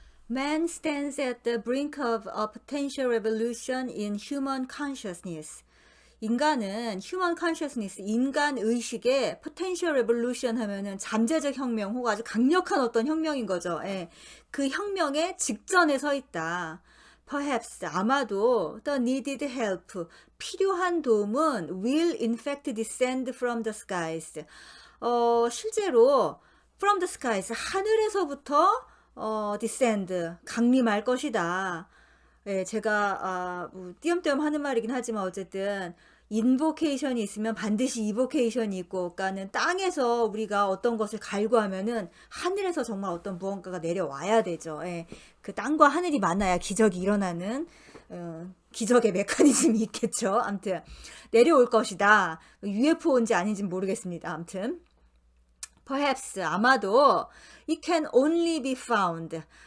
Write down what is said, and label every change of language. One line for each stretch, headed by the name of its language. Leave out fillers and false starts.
English: Man stands at the brink of a potential revolution in human consciousness.
Korean: 인간은
English: human consciousness,
Korean: 인간 의식의
English: potential revolution
Korean: 하면은 잠재적 혁명 혹은 아주 강력한 어떤 혁명인 거죠. 예. 그 혁명의 직전에 서 있다.
English: Perhaps,
Korean: 아마도
English: the needed help,
Korean: 필요한 도움은
English: will in fact descend from the skies.
Korean: 실제로
English: from the skies,
Korean: 하늘에서부터
English: descend,
Korean: 강림할 것이다. 예, 제가 뭐 띄엄띄엄 하는 말이긴 하지만 어쨌든 인보케이션이 있으면 반드시 이보케이션이 있고, 그러니까는 땅에서 우리가 어떤 것을 갈구하면은 하늘에서 정말 어떤 무언가가 내려와야 되죠. 예, 그 땅과 하늘이 만나야 기적이 일어나는 기적의 메커니즘이 있겠죠. 아무튼 내려올 것이다. UFO인지 아닌지 모르겠습니다. 아무튼
English: perhaps,
Korean: 아마도
English: it can only be found.